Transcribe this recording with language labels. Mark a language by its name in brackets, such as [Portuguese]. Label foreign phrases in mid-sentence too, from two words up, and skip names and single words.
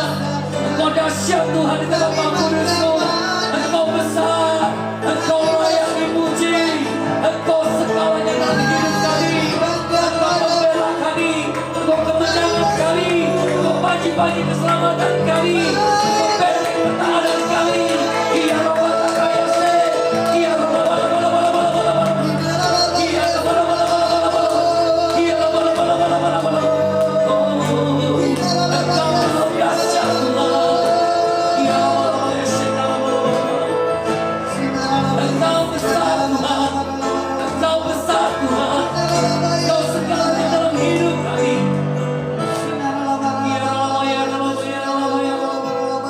[Indonesian] Engkau dahsyat Tuhan di dalam Kudus-Mu. Engkau besar. Engkau layak dipuji. Engkau segalanya dalam hidup kami. Engkau membela kami. Engkau kemenangan kami. Engkau pagi-pagi keselamatan kami. Engkau benteng pertahanan kami. Iya Roba Takayase. Iya Roba Bala-Bala-Bala-Bala-Bala. Iya Roba Bala-Bala-Bala-Bala. Iya Roba Bala-Bala-Bala-Bala. Engkau dahsyat Tuhan. Iya Roba Engkau besar Tuhan. Engkau besar Tuhan. Engkau segalanya dalam hidup kami. Ya Allah, ya Allah, ya Allah, ya Allah.